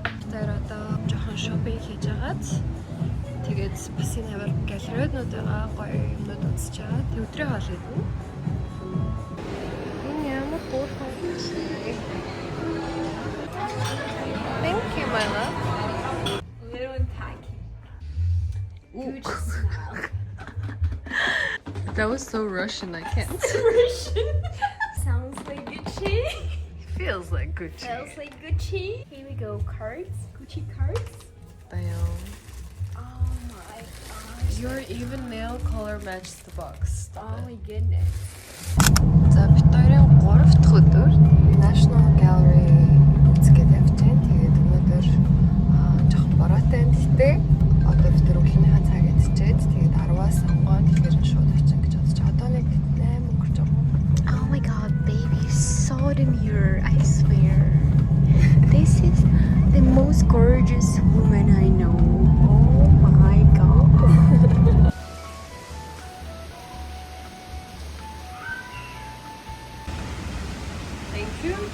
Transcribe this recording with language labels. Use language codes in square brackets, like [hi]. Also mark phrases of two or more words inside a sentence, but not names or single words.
[mn] Тэр одоо жоохон шопинг хийж агаад тэгээд бас энэ аваар галериуднуудаа гоё юмнууд үзэж байгаа. Тэг өдрийн хоол идэнэ. Энэ ямар хөөрхөн чи. [en] Thank you, my love. Little tacky. Huge smile. That was so Russian, I can't. Russian. Sounds like Gucci. Feels like Gucci. Smells like Gucci. Here we go, cards. Gucci cards. Damn. Oh my gosh. Your even nail color matches the box. Oh my goodness. [mn] За Victoria 3 дахь өдөр National Gallery үзгээд явж байна. Тэгээд өнөөдөр жоохон бороотой юм гэхдээ одоо бид өглөөнийхөө цаг идчихэд тэгээд 10-аас сонгоод тэгэхээр шууд очих гэж бодож байгаа. Одоо нэг 8 өнгөрч байгаа. [en] Oh my god, baby, so demure, I swear. This is the most gorgeous woman I know. Oh my god. Thank you.